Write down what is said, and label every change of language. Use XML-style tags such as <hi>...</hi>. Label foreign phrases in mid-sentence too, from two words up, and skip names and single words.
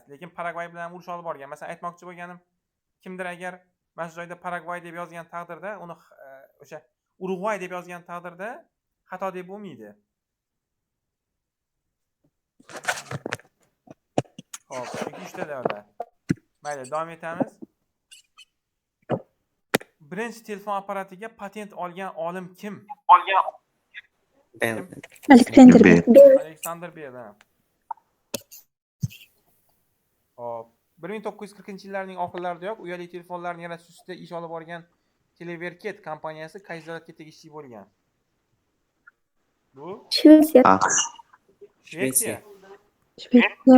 <uz>Lekin Paragvay bilan urush olib borgan. Masalan, aytmoqchi bo'lganim, kimdir agar mana shu joyda Paragvay deb yozgan taqdirda, uni o'sha Urugvay deb yozgan taqdirda xato deb bo'lmaydi. Xo'p, chunki 3 ta davlat. Mayli, davom etamiz. Birinchi telefon apparatiga patent olgan olim kim? Bell. Alexander Bell. Alexander Bell. Hop, 1940-yillarning oxirlaridayoq uyali telefonlarni yaratish ustida ish olib borgan Televerket kompaniyasi qaysi davlatga tegishli bo'lgan? Bu Shvetsiya. Shvetsiya. Shvetsiya.</uz>